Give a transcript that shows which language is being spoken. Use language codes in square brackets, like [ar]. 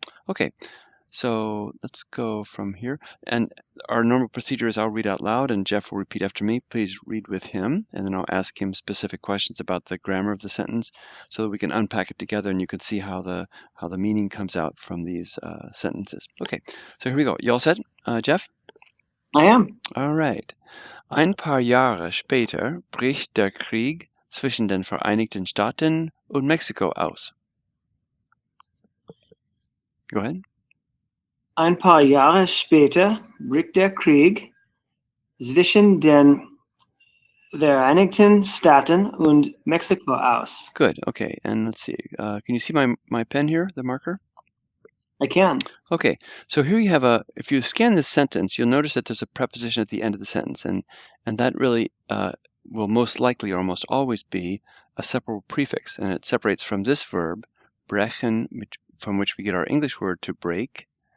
[en] Okay, so let's go from here. And our normal procedure is I'll read out loud, and Jeff will repeat after me. Please read with him, and then I'll ask him specific questions about the grammar of the sentence, so that we can unpack it together, and you can see how the meaning comes out from these sentences. Okay, so here we go. You all set, Jeff? I am. All right. [de] Ein paar Jahre später bricht der Krieg zwischen den Vereinigten Staaten und Mexiko aus. [en] Go ahead. [de] Ein paar Jahre später bricht der Krieg zwischen den Vereinigten Staaten und Mexiko aus. [en] Good. Okay. And let's see. Can you see my pen here, the marker? I can. Okay. So here you have if you scan this sentence, you'll notice that there's a preposition at the end of the sentence, and that really will most likely or almost always be a separable prefix, and it separates from this verb, brechen, from which we get our English word to break.